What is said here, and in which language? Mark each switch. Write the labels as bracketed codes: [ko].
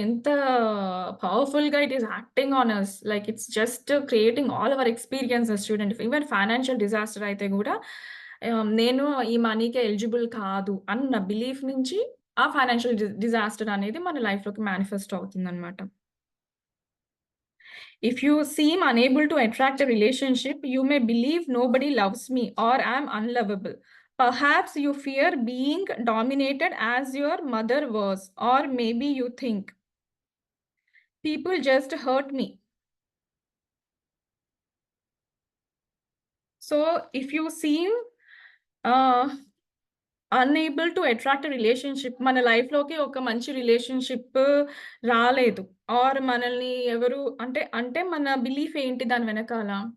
[te] ఎంత పవర్‌ఫుల్‌గా [en] It is acting on us. Like it's just creating all our experiences చూడండి. [te] Even financial disaster అయితే గూడా నేను ఈ మనీకి ఎలిజిబుల్ కాదు అన్న బిలీఫ్ నుంచి ఆ ఫైనాన్షియల్ డిజాస్టర్ అనేది మన లైఫ్‌లోకి మేనిఫెస్ట్ అవుతుందనమాట. [en] If you seem unable to attract a relationship, you may believe nobody loves me or I'm unlovable. Perhaps you fear being dominated as your mother was, or maybe you think people just hurt me. So, if you seem uh, unable to attract a relationship [te] మన లైఫ్‌లోకి ఒక మంచి relationship రాలేదు. మనల్ని ఎవరు అంటే మన belief ఏంటి దాని వెనకాల?